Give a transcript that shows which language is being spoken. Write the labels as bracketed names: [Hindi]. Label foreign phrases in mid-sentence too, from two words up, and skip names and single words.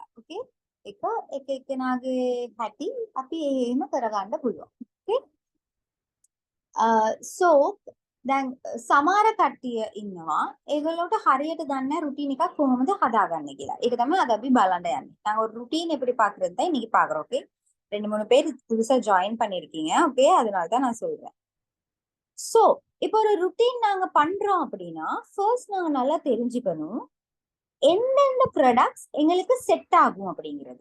[Sinhala] ඕකේ එක එක්කෙනාගේ හැටි අපි එහෙම කරගන්න පුළුවන්. [English] okay so [Sinhala] දැන් සමහර කට්ටිය ඉන්නවා ඒගොල්ලෝට හරියට දන්නේ නැහැ රුටීන් එකක් කොහොමද හදාගන්නේ කියලා. ඒක තමයි අද අපි බලන්න යන්නේ. [Tamil] நாங்க ஒரு ருட்டீன் எப்படி பாக்குறது தான் இன்னைக்கு பாக்குறோம். ஓகே 2-3 பேர் புதுசா ஜாயின் பண்ணிருக்கீங்க. ஓகே அதனால தான் நான் சொல்றேன். சோ இப்போ ஒரு ருட்டீன் நாங்க பண்றோம் அப்படின்னா ஃபர்ஸ்ட் நாங்க நல்லா தெரிஞ்சுக்கணும் எந்தெந்த ப்ராடக்ட்ஸ் எங்களுக்கு செட் ஆகும் அப்படிங்கிறது.